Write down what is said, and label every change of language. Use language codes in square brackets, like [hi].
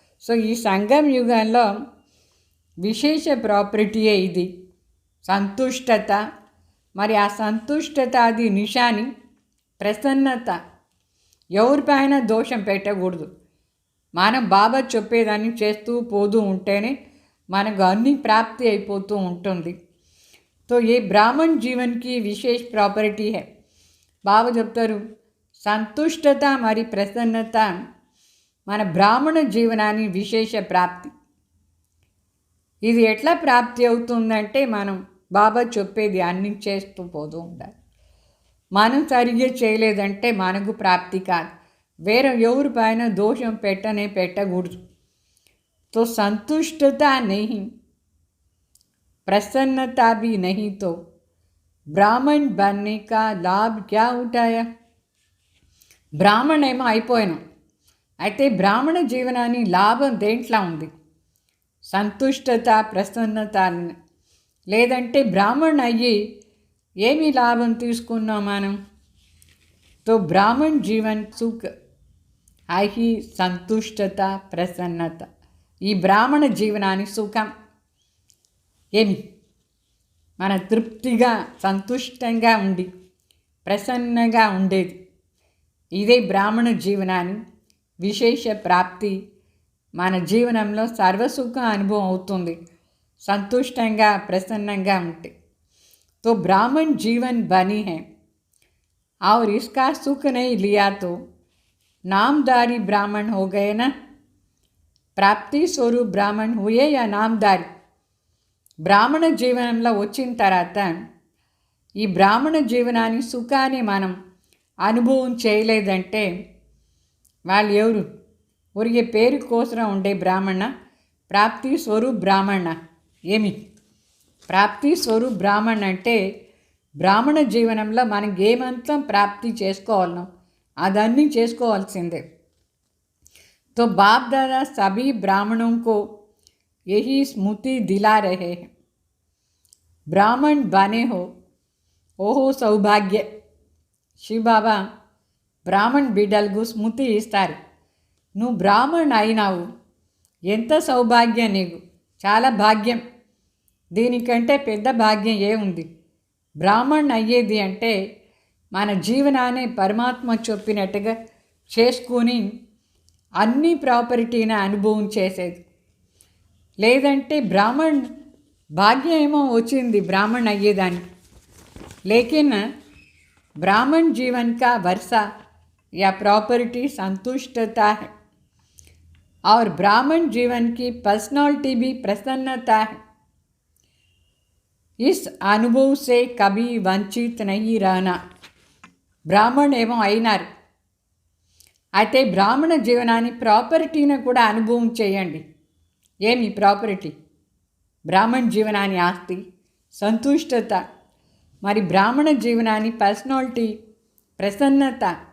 [te] So ఈ సంగం యుగంలో విశేష ప్రాపర్టీయే ఇది సంతుష్టత. మరి ఆ సంతుష్టత అది నిషాని ప్రసన్నత. ఎవరిపైన దోషం పెట్టకూడదు. మనం బాబా చెప్పేదాన్ని చేస్తూ పోతూ ఉంటేనే మనకు అన్ని ప్రాప్తి అయిపోతూ ఉంటుంది. [hi] तो ये ब्राह्मण जीवन की विशेष प्रॉपर्टी है. [te] బాబా చెప్తారు సంతుష్టత మరి ప్రసన్నత మన బ్రాహ్మణ జీవనాన్ని విశేష ప్రాప్తి. ఇది ఎట్లా ప్రాప్తి అవుతుందంటే మనం బాబా చెప్పేది అన్ని చేస్తూ పోతూ ఉండాలి. మనం సరిగ్గా చేయలేదంటే మనకు ప్రాప్తి కాదు. వేరే ఎవరి పైన దోషం పెట్టకూడదు. [hi] तो संतुष्टता नहीं, प्रसन्नता भी नहीं, तो ब्राह्मण बनने का लाभ क्या उठाया. [te] బ్రాహ్మణ ఏమో అయిపోయాను, అయితే బ్రాహ్మణ జీవనాన్ని లాభం దేంట్లో ఉంది? సంతుష్టత ప్రసన్నత. లేదంటే బ్రాహ్మణ అయ్యి ఏమి లాభం తీసుకున్నాం మనం? [hi] तो ब्राह्मण जीवन सुख है [te] సంతుష్టత ప్రసన్నత. ఈ బ్రాహ్మణ జీవనాన్ని సుఖం ఏమి మన తృప్తిగా సంతుష్టంగా ఉండి ప్రసన్నంగా ఉండేది. ఇదే బ్రాహ్మణ జీవనాన్ని విశేష ప్రాప్తి. మన జీవనంలో సర్వసుఖ అనుభవం అవుతుంది సంతుష్టంగా ప్రసన్నంగా ఉంటే. [hi] तो ब्राह्मण जीवन बनी है और इसका सुख नहीं लिया तो नामधारी ब्राह्मण हो गए ना. ప్రాప్తి స్వరూప్ బ్రాహ్మణ్ హుయే యా నామదారి. [te] బ్రాహ్మణ జీవనంలో వచ్చిన తర్వాత ఈ బ్రాహ్మణ జీవనాన్ని సుఖాన్ని మనం అనుభవం చేయలేదంటే వాళ్ళు ఎవరు? ఒరిగే పేరు కోసం ఉండే బ్రాహ్మణ, ప్రాప్తి స్వరూప్ బ్రాహ్మణ. ఏమి ప్రాప్తి స్వరూప్ బ్రాహ్మణ్ అంటే బ్రాహ్మణ జీవనంలో మనకి ఏమంతం ప్రాప్తి చేసుకోవాలనో అదన్నీ చేసుకోవాల్సిందే. [hi] तो बाप दादा सभी ब्राह्मणों को यही स्मृति दिला रहे हैं, ब्राह्मण बने हो ओहो सौभाग्य. [te] శివబాబా బ్రాహ్మణ్ బిడ్డలకు స్మృతి ఇస్తారు. నువ్వు బ్రాహ్మణ్ అయినావు, ఎంత సౌభాగ్యం నీకు, చాలా భాగ్యం. దీనికంటే పెద్ద భాగ్యం ఏముంది? బ్రాహ్మణ్ అయ్యేది అంటే మన జీవనాన్ని పరమాత్మ చెప్పినట్టుగా చేసుకుని అన్ని ప్రాపర్టీని అనుభవం చేసేది. లేదంటే బ్రాహ్మణ్ భాగ్యం ఏమో వచ్చింది బ్రాహ్మణ్ అయ్యేదానికి. [hi] లేకిన్ ब्राह्मण जीवन का वर्षा या प्रॉपर्टी संतुष्टता है और ब्राह्मण जीवन की पर्सनालिटी भी प्रसन्नता है. इस अनुभव से कभी वंचित नहीं रहना. [te] బ్రాహ్మణ ఏమో అయినారు, అయితే బ్రాహ్మణ జీవనాన్ని ప్రాపర్టీని కూడా అనుభవం చేయండి. ఏమి ప్రాపర్టీ? బ్రాహ్మణ జీవనాన్ని ఆస్తి సంతుష్టత. మరి బ్రాహ్మణ జీవనాన్ని పర్సనాలిటీ ప్రసన్నత.